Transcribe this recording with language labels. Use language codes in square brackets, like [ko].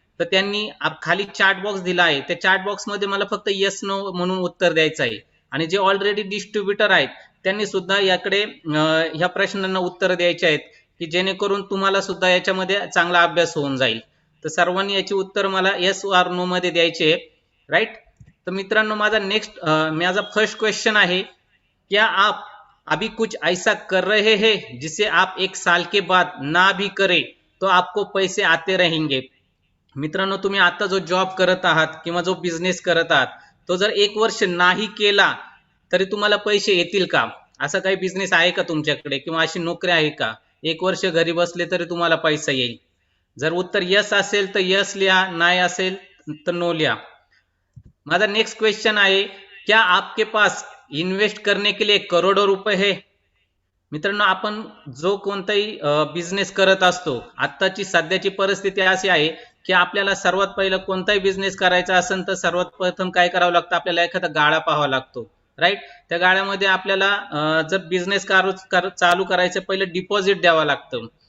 [mr] तर त्यांनी खाली चॅट बॉक्स दिला आहे, त्या चॅट बॉक्स मध्ये मला फक्त येस नो म्हणून उत्तर द्यायचं आहे. आणि जे ऑलरेडी डिस्ट्रीब्युटर आहेत त्यांनी सुद्धा याकडे ह्या प्रश्नांना उत्तर द्यायचे आहेत, की जेणेकरून तुम्हाला सुद्धा याच्यामध्ये चांगला अभ्यास होऊन जाईल. तर सर्वांनी याची उत्तर मला येस ऑर नो मध्ये द्यायचे. राईट. तर मित्रांनो, माझा फर्स्ट क्वेश्चन आहे, [hi] क्या आप अभी कुछ ऐसा कर रहे हैं जिसे आप 1 साल के बाद ना भी करे तो आपको पैसे आते रहेंगे. [mr] मित्रांनो, तुम्ही आता जो जॉब करत आहात किंवा जो बिझनेस करत आहात तो जर 1 वर्ष नाही केला तरी तुम्हाला पैसे येतील का? असा काही बिझनेस आहे का तुमच्याकडे, किंवा अशी नोकरी आहे का 1 वर्ष घरी बसले तरी तुम्हाला पैसा येईल? जर उत्तर यस असेल तर यस लिहा, नाही असेल तर नो लिहा. माझा नेक्स्ट क्वेश्चन आहे, [hi] क्या आपके पास इन्वेस्ट करने के लिए करोडो रुपये है? [mr] मित्रांनो, आपण जो कोणताही बिझनेस करत असतो, आत्ताची सध्याची परिस्थिती अशी आहे की आपल्याला सर्वात पहिलं कोणताही बिझनेस करायचा असेल तर सर्वात प्रथम काय करावं लागतं, आपल्याला एखादा गाळा पाहावा लागतो. राईट. त्या गाळ्यामध्ये आपल्याला जर बिझनेस चालू करायचं पहिलं डिपॉझिट द्यावं लागतं.